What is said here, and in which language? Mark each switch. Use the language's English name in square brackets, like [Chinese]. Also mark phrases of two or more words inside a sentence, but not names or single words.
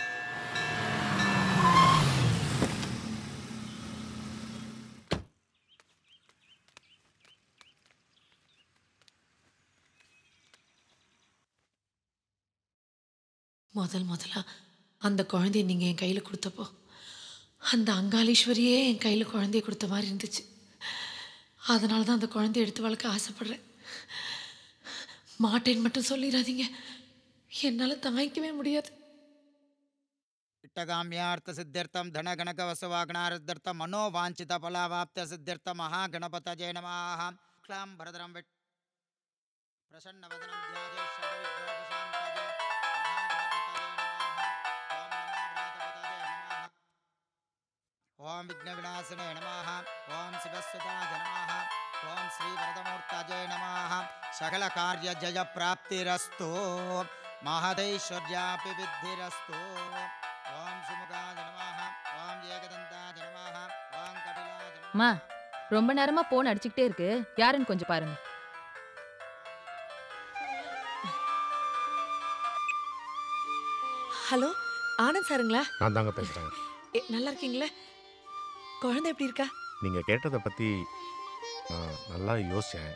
[Tamil] முதலா அந்த குழந்தைய நீங்கள் என் கையில் கொடுத்தப்போ அந்த அங்காளீஸ்வரியே என் கையில் குழந்தைய கொடுத்த மாதிரி இருந்துச்சு. அதனால தான் அந்த குழந்தைய எடுத்து வளர்க்க ஆசைப்படுறேன். மாட்டேன்னு மட்டும் சொல்லிடாதீங்க. என்னால் தாங்கிக்கவே முடியாது. [Sanskrit] इष्टकाम्यार्थ सिद्ध्यर्थम धन गणक वसुवागणार्थ मनोवांछित फलावाप्त सिद्ध्यर्थ महागणपतये नमः। क्लां भरदरं प्रसन्न वदनं ध्याये सर्वविघ्नोपशान्तये ओम विघ्न विनाशिने नमः। ओम शिवसुताय नमः। ओम श्री वरदमूर्तये नमः। सकल कार्य जय प्राप्तिरस्तु महदैश्वर्यापि विद्धिरस्तु। ओम सुमुखाय नमः। ओम एकदन्ताय नमः। ओम कपिलाय नमः। [Tamil] அம்மா, ரொம்ப நேரமா போன் அடிச்சுக்கிட்டே இருக்கு. யாருன்னு கொஞ்சம் பாருங்க. ஹலோ, ஆனந்த் சாருங்களா? நான் தாங்க பேசுகிறேன். நல்லா இருக்கீங்களா? குழந்தை எப்படி இருக்கா? நீங்கள் கேட்டதை பற்றி நான் நல்லா யோசித்தேன்.